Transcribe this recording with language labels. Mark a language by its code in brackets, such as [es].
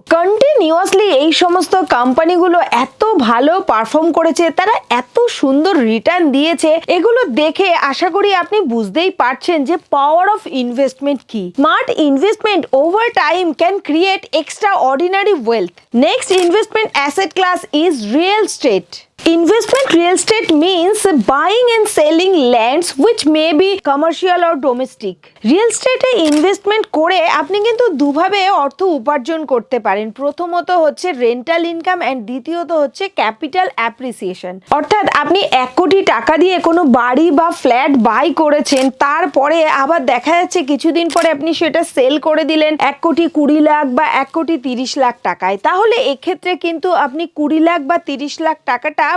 [bn] Continuously এই সমস্ত কোম্পানিগুলো এত ভালো পারফর্ম করেছে, তারা এত সুন্দর রিটার্ন দিয়েছে, এগুলো দেখে আশা করি আপনি বুঝতেই পারছেন যে পাওয়ার অফ ইনভেস্টমেন্ট কি। [en] Smart investment over time can create extraordinary wealth. Next investment asset class is real estate. Investment real estate means buying and selling lands which may be commercial or domestic. [bn] Real এস্টেটে investment করে আপনি কিন্তু দুভাবে অর্থ উপার্জন করতে পারেন। প্রথমত হচ্ছে rental income and দ্বিতীয়ত হচ্ছে ক্যাপিটাল অ্যাপ্রিসিয়েশন। অর্থাৎ আপনি 1 কোটি টাকা দিয়ে কোনো বাড়ি বা ফ্ল্যাট বাই করেছেন, তারপরে আবার দেখা যাচ্ছে কিছুদিন পরে আপনি সেটা সেল করে দিলেন 1 কোটি 20 লাখ বা 1 কোটি 30 লাখ টাকায়। তাহলে এক্ষেত্রে কিন্তু আপনি 20 লাখ বা 30 লাখ টাকাটা